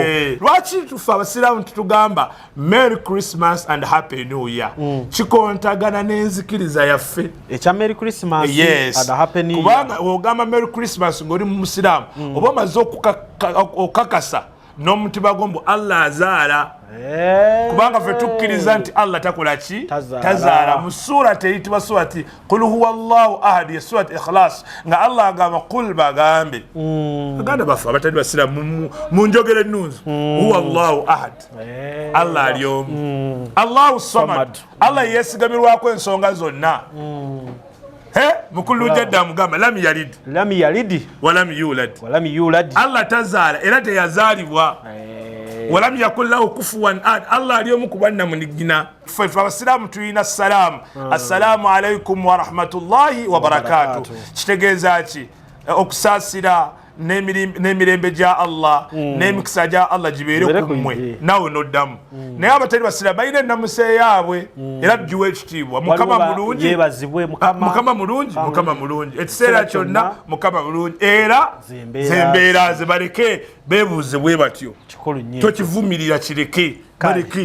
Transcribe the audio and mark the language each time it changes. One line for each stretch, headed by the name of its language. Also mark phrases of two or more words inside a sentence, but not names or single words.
Ganda: Lwaki tufe abasiraamu tutugamba
English: Merry Christmas and Happy New Year
Ganda: kikontagana n'enzikiriza yaffe
English: ekya Merry Christmas and Happy New Year
Ganda: kubanga ogamba
English: Merry Christmas
Ganda: ng'oli mu musiraamu oba omaze okukakasa n'omutima gwo mbu Allah azaala kubanga ffe tukkiriza nti Allah takola ki tazaala. Mu surati eyitibwa surati
Arabic: قل هو الله أحد
Ganda: ye surati Ikhlas nga Allah agamba qul bagambe baganda baffe abatali basiraamu mu njogera ennunzi
Arabic: هو الله أحد
Ganda: Allah ali omu
Arabic: الله الصمد
Ganda: Allah yeesigamirwako ensonga zonna. Mukulu jadda mugamba
Arabic: لم يلد ولم يولد
Ganda: Allah tazaala era teyazaalibwa
Arabic: ولم يكن له كفوا أحد
Ganda: Allah ali omu ku bannamunigina. Ffe abasiraamu tulina salaamu
Arabic: السلام عليكم ورحمة الله وبركاته
Ganda: kitegeeza ki okusaasira n'emirembe gya Allah n'emikisa gya Allah gibeere ku mmwe nawe noddamu naye abatali basiraamu balina ennamusa yaabwe era tugiwa ekitiibwa mukama mulungi mukama mulungi ekiseera kyonna mukama mulungi era zembeera zebaleke beebuuze bwe batyo tokivumirira kireke baleke